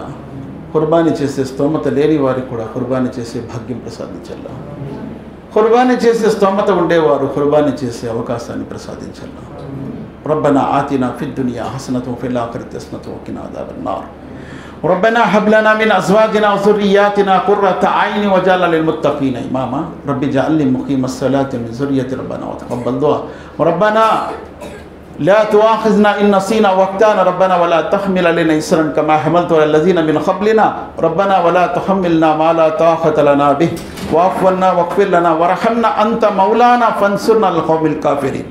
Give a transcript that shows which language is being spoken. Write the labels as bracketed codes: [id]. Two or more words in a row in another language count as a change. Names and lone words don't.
[te] ఖుర్బానీ చేసే స్తోమత లేని వారికి కూడా ఖుర్బానీ చేసే భాగ్యం ప్రసాదించల్లా. ఖుర్బానీ చేసే స్తోమత ఉండేవారు ఖుర్బానీ చేసే అవకాశాన్ని ప్రసాదించల్లా. [ar] ربنا آتنا في الدنيا حسنة في الآخرة حسنة وقنا عذاب النار. ربنا هب لنا من أزواجنا و ذُرِّيَّاتِنَا قُرَّةَ أَعْيُنٍ وَاجْعَلْنَا لِلْمُتَّقِينَ إِمَامًا رب اجعلني مقيم الصلاة من ذريتي ربنا وتقبل دعاء ربنا لا تؤاخذنا إن نسينا وأخطأنا ربنا ولا تحمل علينا إصرا كما حملت على الذين من قبلنا ربنا ولا تحملنا ما لا طاقة لنا به واعف عنا واغفر لنا وارحمنا أنت مولانا فانصرنا على القوم الكافرين.